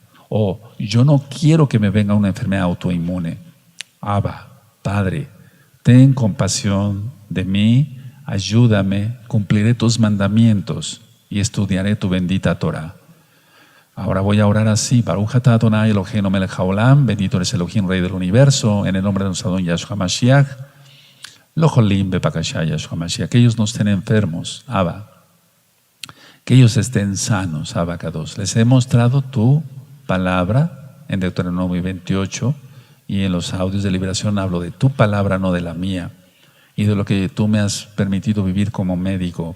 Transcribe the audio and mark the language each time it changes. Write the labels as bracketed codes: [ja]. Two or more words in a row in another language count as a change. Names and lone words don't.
[es] Yo no quiero que me venga una enfermedad autoinmune. Abba, Padre, ten compasión de mí, ayúdame, cumpliré tus mandamientos y estudiaré tu bendita Torah. Ahora voy a orar así. [he] ברוך אתה אדוני אלוהינו מלך העולם, [es] bendito eres Elohim, Rey del Universo, en el nombre de nuestro Adón Yahshua Mashiach. [he] לא חולים בבקשה [es] Yahshua Mashiach, que ellos no estén enfermos, Abba, que ellos estén sanos, Abacados. Les he mostrado tu palabra en Deuteronomio 28 y en los audios de liberación hablo de tu palabra, no de la mía, y de lo que tú me has permitido vivir como médico.